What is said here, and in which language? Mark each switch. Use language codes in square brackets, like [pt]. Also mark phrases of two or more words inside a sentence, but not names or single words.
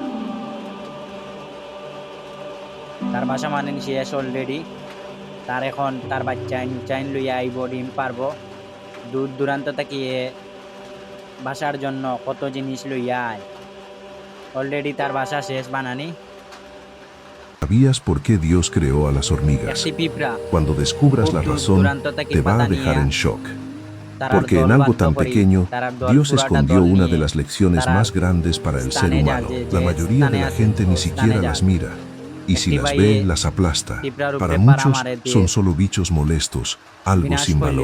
[bn] তার বাসা মানেন শেষ অলরেডি। তার এখন তার বাচ্চা চাইন লইয়া আইব, ডিম পারবো। দূর দূরান্ত থেকে বাসার জন্য কত জিনিস লইয়া আয়। অলরেডি তার বাসা শেষ বানানি। [es] ¿Sabías por qué Dios creó a las hormigas? [bn] একটি পিঁপড়া [es] Cuando descubras la razón, te va a dejar en shock. Porque en algo tan pequeño, Dios escondió una de las lecciones más grandes para el ser humano. La mayoría de la gente ni siquiera las mira. Y si las ve, las aplasta. Para muchos, son solo bichos molestos, algo sin valor.